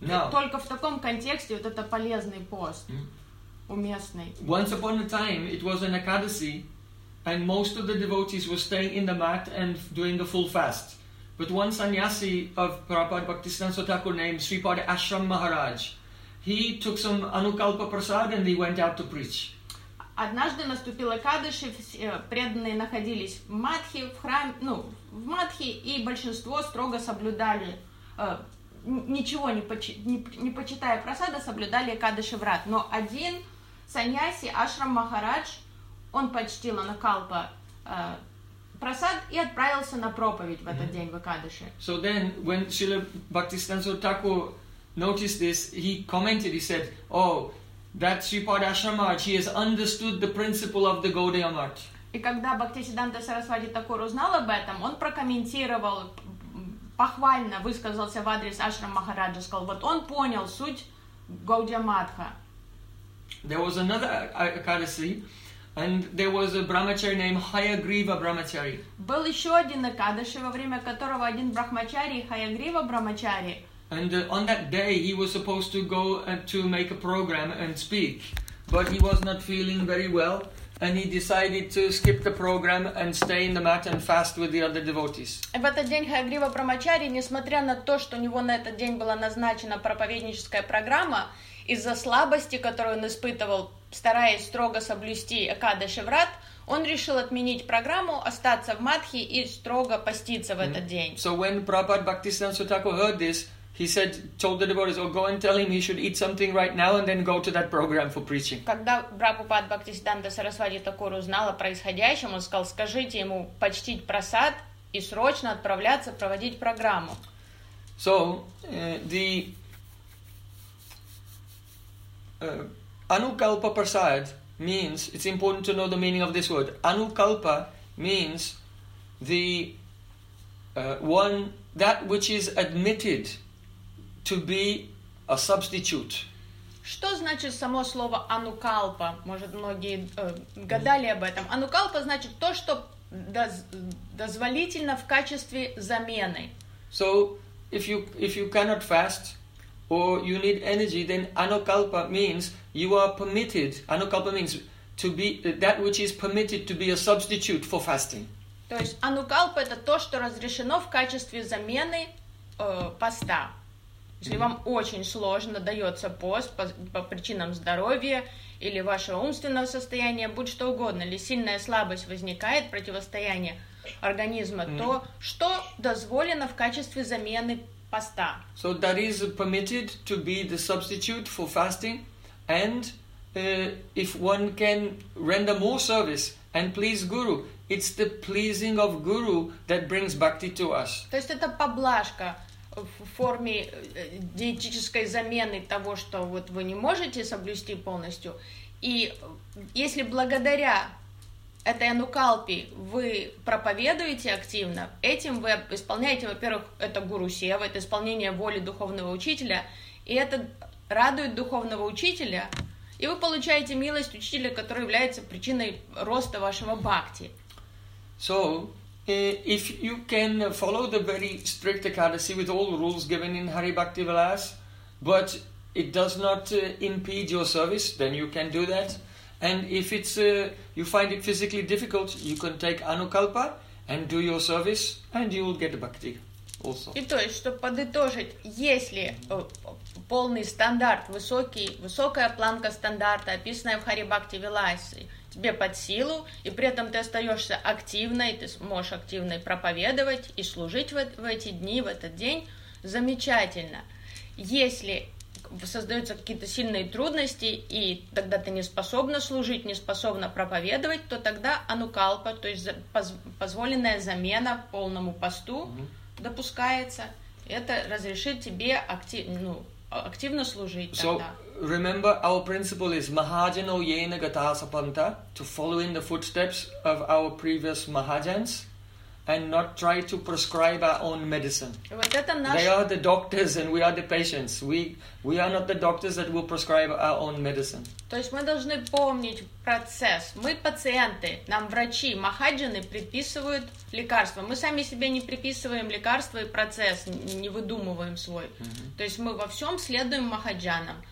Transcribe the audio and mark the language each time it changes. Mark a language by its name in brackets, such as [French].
[Russian] Только в таком контексте вот это полезный пост, уместный. [English] Once upon a time, it was an Ekadasi, and most of the devotees were staying in the mat and doing the full fast. But one sannyasi of Prabhupada Bhaktisiddhanta Thakur named Sripada Ashram Maharaj, he took some anukalpa prasad and he went out to preach. [Russian] Однажды наступил Экадаши, преданные находились в матхе, в храме, ну, в матхе, и большинство строго соблюдали, ничего не почитая прасада, соблюдали Экадаши врат. Но один сannyasi, Ашрам Махарадж, он почтил анукалпа прасад и отправился на проповедь в этот день в Экадаши. [English] So then, when Srila Bhaktisiddhanta Thakur noticed this, he commented, he said, oh, that Sripada Ashramaj, he has understood the principle of the Gaudiya Math. [Russian] И когда Бхактисиддханта Сарасвати Такур узнал об этом, он прокомментировал, похвально высказался в адрес Ашрам Махараджа, сказал, вот он понял суть Гаудия Матха. [English] There was another Ekadasi, and there was a brahmachari named Hayagriva Brahmachari. [Russian] Был еще один Экадаши, во время которого один брахмачари, Хаягрива Брахмачари. [English] And on that day he was supposed to go to make a program and speak, but he was not feeling very well, and he decided to skip the program and stay in the mat and fast with the other devotees. [Russian] В этот день Хаягрива Брахмачари, несмотря на то, что у него на этот день была назначена проповедническая программа, из-за слабости, которую он испытывал, стараясь строго соблюсти Экадаши врат, он решил отменить программу, остаться в матхе и строго поститься в этот день. [English] So when Prabhupada Bhaktisiddhanta Thakur heard this, he said, told the devotees, oh, go and tell him he should eat something right now and then go to that program for preaching. [Russian] Когда Прабхупад Бхактисиддханта Сарасвати Такур узнал о происходящем, он сказал, скажите ему почтить прасад и срочно отправляться проводить программу. [English] So, the Anukalpa Prasad means, it's important to know the meaning of this word. Anukalpa means the one that which is admitted to be a substitute. [Russian] Что значит само слово анукалпа? Может, многие гадали об этом. Анукалпа значит то, что дозволительно в качестве замены. [English] So, if you cannot fast or you need energy, then anukalpa means you are permitted. Anukalpa means to be that which is permitted to be a substitute for fasting. [Russian] То есть анукалпа это то, что разрешено в качестве замены поста. Если вам очень сложно дается пост по причинам здоровья или вашего умственного состояния, будь что угодно, или сильная слабость возникает, противостояние организма, то что дозволено в качестве замены поста? [English] So that is permitted to be the substitute for fasting, and if one can render more service and please Guru, it's the pleasing of Guru that brings bhakti to us. [Russian] То есть это поблажка в форме диетической замены того, что вот вы не можете соблюсти полностью. И если благодаря этой анукалпе вы проповедуете активно, этим вы исполняете, во-первых, это гуру-сева, это исполнение воли духовного учителя, и это радует духовного учителя, и вы получаете милость учителя, который является причиной роста вашего бхакти. [English] So, if you can follow the very strict Ekadasi with all the rules given in Hari Bhakti Vilas, but it does not impede your service, then you can do that. And if it's you find it physically difficult, you can take Anukalpa and do your service, and you will get the bhakti also. [Russian] И то есть, чтобы подытожить, если полный стандарт, высокая планка стандарта, описанная в Hari Bhakti Vilas, тебе под силу, и при этом ты остаешься активной, ты можешь активной проповедовать и служить в эти дни, в этот день, замечательно. Если создаются какие-то сильные трудности, и тогда ты не способна служить, не способна проповедовать, то тогда анукалпа, то есть позволенная замена полному посту, допускается. Это разрешит тебе активно служить so, тогда. [English] Remember, our principle is [Sanskrit] Mahajano Yena Gata Sapanta, [English] to follow in the footsteps of our previous Mahajans and not try to prescribe our own medicine. They are the doctors and we are the patients. We are not the doctors that will prescribe our own medicine. [Russian] То есть мы должны помнить процесс. Мы пациенты, нам врачи, махаджаны предписывают лекарства. Мы сами себе не приписываем лекарства и процесс, не выдумываем свой. То есть мы во всем следуем махаджанам.